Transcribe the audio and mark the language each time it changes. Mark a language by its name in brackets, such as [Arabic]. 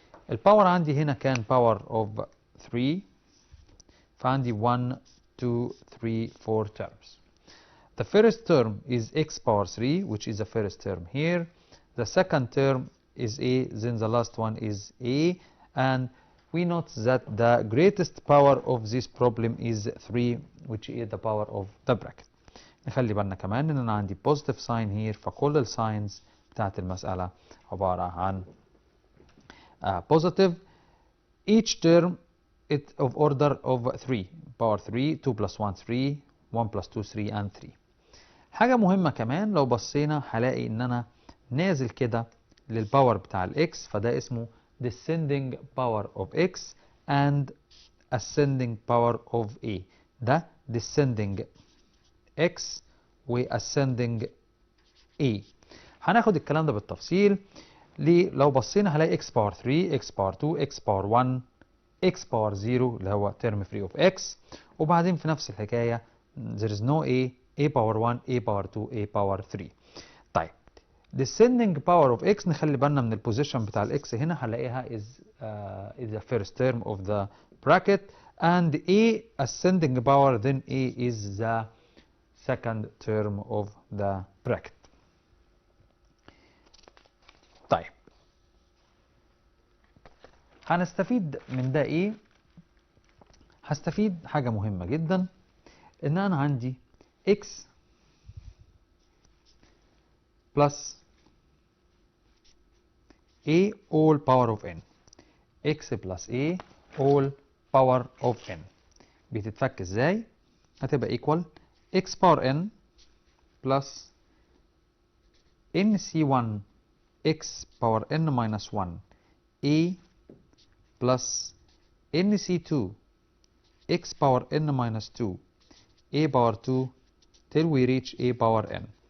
[Arabic] الباور عندي هنا كان باور اوف 3، فعندي 1 2 3 4 terms. [English] The first term is x power 3, which is the first term here. The second term is a, then the last one is a, and we note that the greatest power of this problem is 3, which is the power of the bracket. [Arabic] نخلي بالنا كمان ان انا عندي [English] positive sign here، [Arabic] فكل الساينز بتاعت المسألة عبارة عن positive. [English] Each term is of order of 3 power 3 2 plus 1 3 1 plus 2 3 and 3. [Arabic] حاجة مهمة كمان لو بصينا هلاقي ان انا نازل كده للباور بتاع الاكس، فده اسمه [English] descending power of x and ascending power of a. [Arabic] ده [English] descending x و ascending a. [Arabic] هناخد الكلام ده بالتفصيل. لو بصينا هلاقي x باور 3 x باور 2 x باور 1 x باور 0 اللي هو [English] term free of x، [Arabic] وبعدين في نفس الحكاية [English] there is no a [Arabic] باور 1 a باور 2 a باور 3. طيب [English] descending power of x [Arabic] نخلي بالنا من البوزيشن بتاع الاكس هنا، هنلاقيها [English] is the first term of the bracket and a ascending power then a is the second term of the bracket. [Arabic] طيب هنستفيد من ده ايه؟ هستفيد حاجة مهمة جدا، ان انا عندي [English] x plus a all power of n. x plus a all power of n [Arabic] بتتفك ازاي؟ هتبقى [English] equal x power n plus nc1 x power n minus 1 a plus nc2 x power n minus 2 a power 2 till we reach a power n.